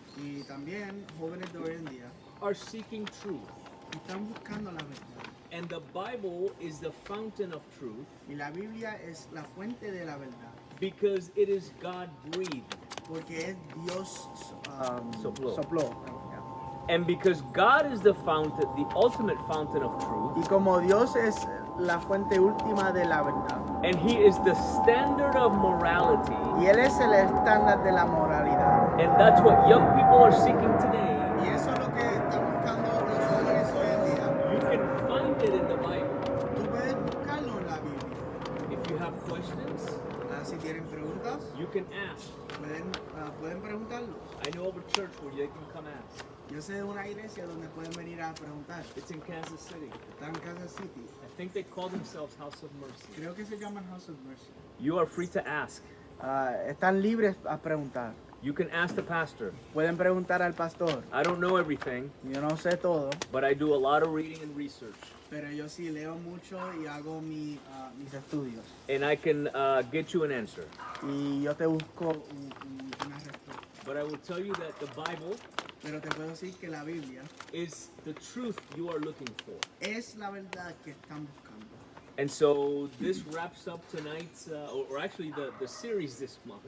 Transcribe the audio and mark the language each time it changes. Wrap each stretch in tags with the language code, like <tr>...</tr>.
<es>Y también jóvenes de hoy en día</es> <en>are seeking truth.</en> <es>están buscando la verdad.</es> <en>And the Bible is the fountain of truth</en> <es>Y la Biblia es la fuente de la verdad,</es> <en>because it is God breathed.</en> <es>porque es Dios Sopló. sopló.</es> <en>And because God is the fountain, the ultimate fountain of truth,</en> <es>Y como Dios es la fuente última de la verdad,</es> <en>and He is the standard of morality,</en> <es>y Él es el estándar de la moralidad.</es> <en>and that's what young people are seeking today.</en> <es>Y eso es lo que están buscando los jóvenes hoy en día.</es> <en>You can find it in the Bible.</en> <es>Tú puedes buscarlo en la Biblia.</es> <en>If you have questions,</en> <es>Si tienen preguntas,</es> <en>you can ask.</en> <es>pueden preguntarlos.</es> <en>I know of a church where they can come ask.</en> <es>Yo sé de una iglesia donde pueden venir a preguntar.</es> <en>It's in Kansas City.</en> <es>Está en Kansas City.</es> <en>I think they call themselves House of Mercy.</en> <es>Creo que se llaman House of Mercy.</es> <en>You are free to ask.</en> <es>Están libres a preguntar.</es> <en>You can ask the pastor.</en> <es>Pueden preguntar al pastor.</es> <en>I don't know everything,</en> <es>Yo no sé todo,</es> <en>but I do a lot of reading and research.</en> <es>pero yo sí leo mucho y hago mis estudios.</es> <en>And I can get you an answer.</en> <es>Y yo te busco una respuesta.</es> <en>But I will tell you that the Bible</en> <es>Pero te puedo decir que la Biblia</es> <en>is the truth you are looking for.</en> <es>es la verdad que están buscando.</es> <en>And so this wraps up tonight's, or actually the series this month.</en>